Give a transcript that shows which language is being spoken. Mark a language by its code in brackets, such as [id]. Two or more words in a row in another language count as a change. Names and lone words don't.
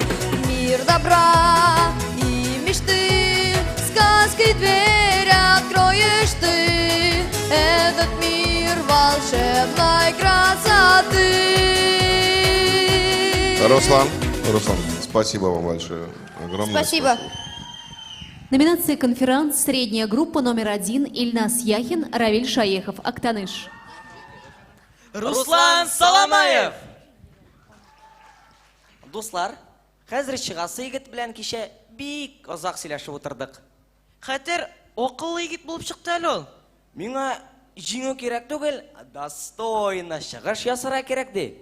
[ru] Мир добра и мечты, сказки дверь откроешь ты, этот мир волшебной красоты. Руслан, спасибо вам большое. Огромное Спасибо. Номинация «Конферанс», средняя группа, номер 1, Ильнас Яхин, Равиль Шаехов, «Актаныш». Руслан Саламаев. [tt] Дуслар, хәзер чыгасы егет белән кичә бик озак сөйләшеп утырдык. Хәтер акыллы егет булып чыкты әле ул. Миңа җиңү кирәк түгел, достойно чыгыш ясарга кирәк ди.